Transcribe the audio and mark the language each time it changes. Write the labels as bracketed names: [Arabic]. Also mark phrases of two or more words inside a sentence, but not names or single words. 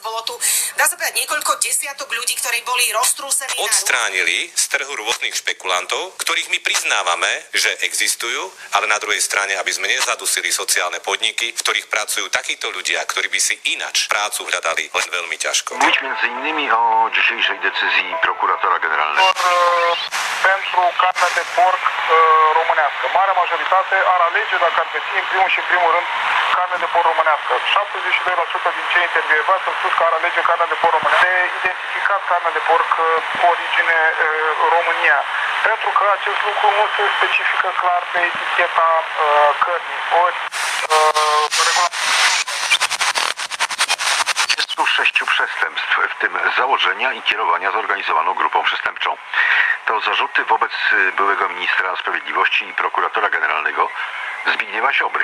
[Slovak] Bolo tu, dá sa povedať, niekoľko desiatok ľudí, ktorí boli roztrúsení. Odstránili z trhu rôznych špekulantov, ktorých my priznávame, že existujú, ale na druhej strane, aby sme nezadusili sociálne podniky, v ktorých pracujú takíto ľudia, ktorí by si inač prácu hľadali len veľmi ťažko. [Polish] Buď między innymi o dzisiejszej decyzji prokuratora generalnego. [Romanian] Pentru carne de porc românească. Marea majoritate ar alege, dacă ar găsi în primul și în primul rând carne de porc românească. 72% din cei intervievați au spus că ar alege carne de porc românească. De identificat carne de porc cu origine România. Pentru că acest lucru nu se specifică clar pe eticheta cărnii. Ori [Polish] Sześciu przestępstw, w tym założenia i kierowania zorganizowaną grupą przestępczą. To zarzuty wobec byłego ministra sprawiedliwości i prokuratora generalnego Zbigniewa Ziobry.